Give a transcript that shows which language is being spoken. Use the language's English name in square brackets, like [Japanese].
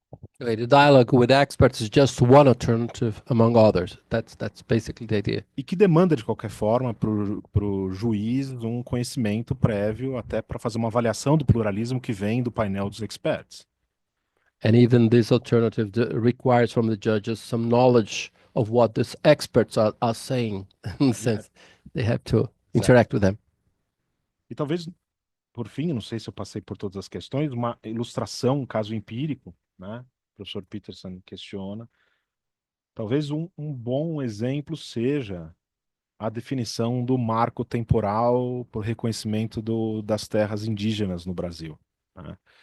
[English] Okay, the dialogue with experts is just one alternative among others. That's basically the idea. [Portuguese] E que demanda, de qualquer forma, para o juiz um conhecimento prévio até para fazer uma avaliação do pluralismo que vem do painel dos experts. [English] And even this alternative requires from the judges some knowledge of what these experts are saying, in the sense they have to interact with them. [Portuguese] E talvez, por fim, não sei se eu passei por todas as questões, uma ilustração, um caso empírico, né? O professor Peterson questiona. Talvez um bom exemplo seja a definição do marco temporal por reconhecimento das terras indígenas no Brasil, né?